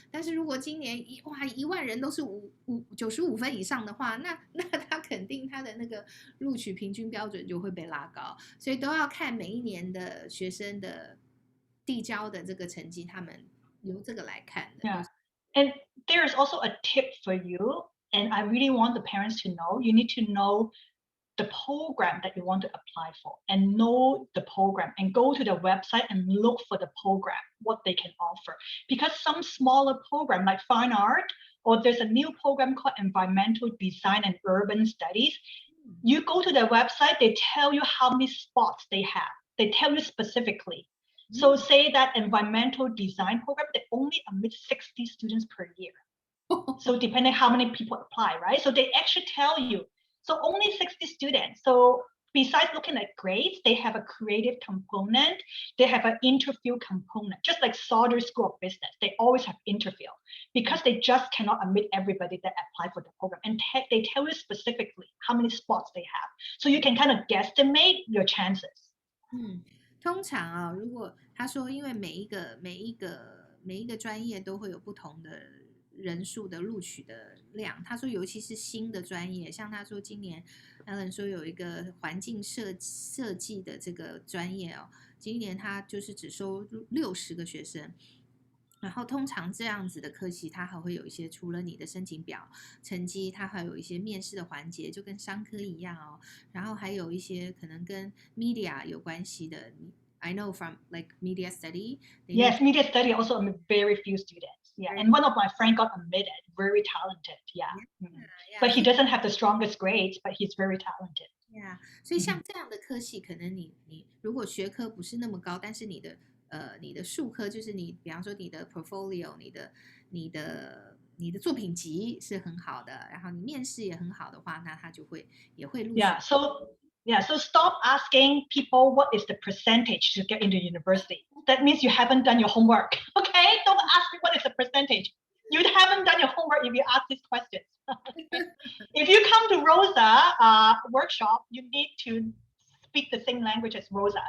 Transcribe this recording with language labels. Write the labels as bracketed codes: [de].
[zh] 但是如果今年1万人都是95分以上的话，那他肯定他的那个录取平均标准就会被拉高，所以都要看每一年的学生的递交的这个成绩，他们由这个来看的。 [en] Yeah. And there is also a tip for you, and I really want the parents to know. You need to know the program that you want to apply for and know the program and go to the website and look for the program, what they can offer. Because some smaller program like fine art, or there's a new program called environmental design and urban studies, you go to their website, they tell you how many spots they have. They tell you specifically. So say that environmental design program, they only admit 60 students per year. So depending how many people apply, right? So they actually tell you, so only 60 students. So besides looking at grades, they have a creative component. They have an interview component, just like Sauder School of Business. They always have interview because they just cannot admit everybody that apply for the program. And they tell you specifically how many spots they have. So you can kind of guesstimate your chances. [zh] 通常啊，如果他说，因为每一个专业都会有不同的人数的录取的量，他说尤其是新的专业，像他说今年 Alan 说有一个环境设计的这个专业哦，今年他就是只收60个学生。然后通常这样子的科系，它还会有一些除了你的申请表成绩，它还有一些面试的环节，就跟商科一样哦。然后还有一些可能跟 media 有关系的。 [en] I know from like media study. Yes, media study also very few students. Yeah, and one of my friends got admitted, very talented. Yeah, but he doesn't have the strongest grades, but he's very talented. [zh] Yeah, 所以像这样的科系，可能你如果学科不是那么高，但是你的术科就是你，比方说你的 portfolio， 你的作品集是很好的，然后你面试也很好的话，那他也会录取。 [en] So stop asking people what is the percentage to get into university. That means you haven't done your homework. Okay, don't ask me what is the percentage. You haven't done your homework if you ask these questions. If you come to Rosa workshop, you need to speak the same language as Rosa.